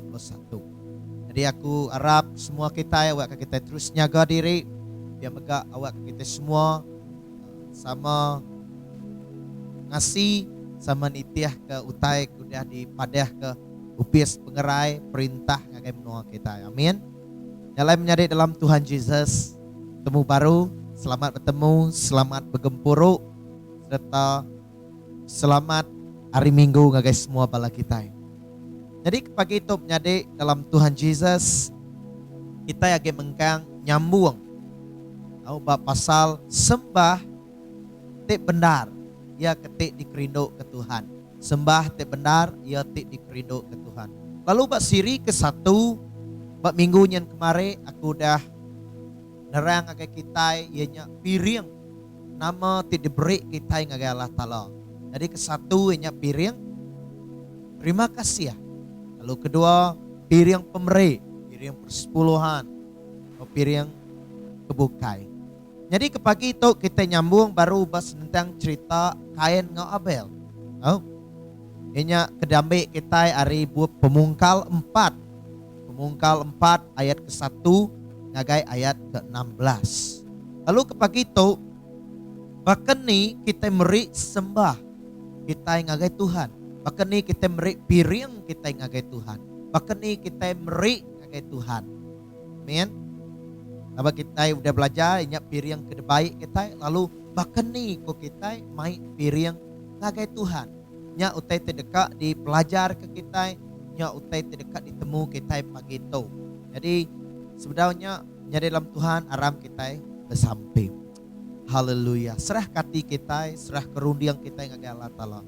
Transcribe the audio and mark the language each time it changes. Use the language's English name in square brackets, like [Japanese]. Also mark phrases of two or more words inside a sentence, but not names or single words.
[Iban] Jadi aku harap semua kita awak kita terus nyaga diri biar mega awak kita semua sama ngasih sama nitiah ke utai kudah di padah ke upis pengerai perintah ngagai menua kita. Amin. Nyalai menyadari dalam Tuhan Yesus, temu baru, selamat bertemu, selamat bergempuruk, serta selamat hari Minggu ngagai semua bala kita. Jadi pagi itu menyadari dalam Tuhan Yesus, kita yang mengkang nyambung pasal sembah tik benar, ia ketik dikerinduk ke Tuhan. Sembah tik benar, ia tik dikerinduk ke Tuhan. Lalu bak siri ke satu, bak minggu yang kemarin aku dah nerang agai kita ianya piring nama tik diberi kita ngagai Allah Ta'ala. Jadi ke satu ianya piring terima kasih ya. Lalu kedua piring pemberi, piring persepuluhan, piring kebukai. Jadi ke pagi itu kita nyambung baru bahas tentang cerita Kain dengan Abel. Ianya kedambe kita hari buat pemungkal 4. Pemungkal 4 ayat ke-1 ngagai ayat ke-16. Lalu ke pagi itu bahkan nih kita meri sembah kita ngagai Tuhan. Bahkan nih kita meri piring kita ngagai Tuhan. Bahkan nih kita meri ngagai Tuhan. Amin. Apa kita udah belajar ingat piring ke baik kita, lalu bahkan nih kok kita mai piring ngagai Tuhan. Nya utai terdekat di pelajar ke kita, nya utai terdekat ditemu kita pagi itu. Jadi sebenarnya nya dalam Tuhan aram kita bersamping. Haleluya. Serah kati kita, serah kerundiang kita ngagai Allah Ta'ala.